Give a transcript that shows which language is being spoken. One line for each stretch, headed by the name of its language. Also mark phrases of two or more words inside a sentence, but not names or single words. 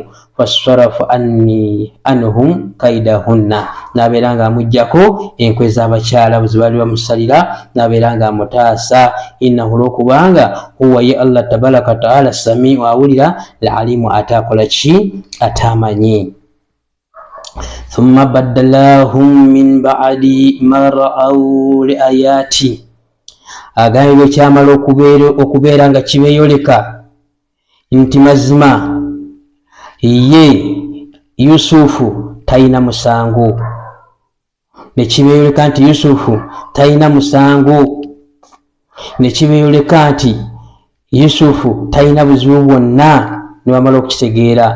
Arabic: فصرف عنهم كيدهن,
Ganda: n'abeeranga amuggyako enkwe z'abakyala bwe zibaali bamusalira, n'abeeranga amutaasa. Innahu, olwokubanga huwa ye Allah
Arabic: تبارك وتعالى
Ganda: samiu, awulira, alimu, ate akola ki, ate amanyi.
Arabic: ثم بدا لهم من بعد ما رأوا لآيات,
Ganda: agambye bwe kyamala okubeera nga kibeeyoleka nti mazima ye Yusufu talina musango, ne kibeeyoleka nti Yusufu talina musango, ne kibeeyoleka nti Yusufu talina buzibu bwonna, ne bamala okukitegeera.